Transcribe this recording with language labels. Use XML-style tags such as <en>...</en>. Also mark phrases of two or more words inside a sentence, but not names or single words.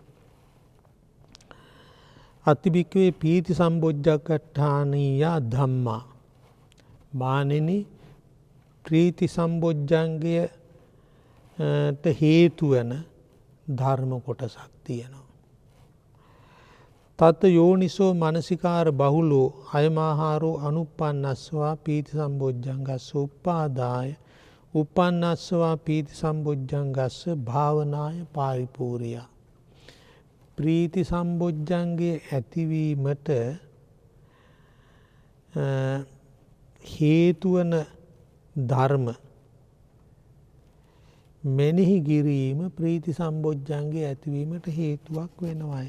<pi>අතිබික්කවේ පීති සම්බොජ්ජංගට්ඨානීය ධම්මා.</pi> <si>මානෙනි ප්‍රීති සම්බොජ්ජංගයට හේතු වෙන ධර්ම කොටසක් තියෙනවා.</si> <pi>තත් යෝනිසෝ මනසිකාර බහුලෝ අයමාහාරෝ අනුප්පන්නස්වා පීති සම්බොජ්ජංගස්ස උපාදාය උපන්නස්වා පීති සම්බොජ්ජංගස්ස භාවනාය පාරිපූර්ණිය.</pi> <si>ප්‍රීති සම්බොජ්ජංගේ ඇතිවීමට හේතුවන ධර්ම මෙනෙහි කිරීම ප්‍රීති සම්බොජ්ජංගේ ඇතිවීමට හේතුවක් වෙනවාය.</si>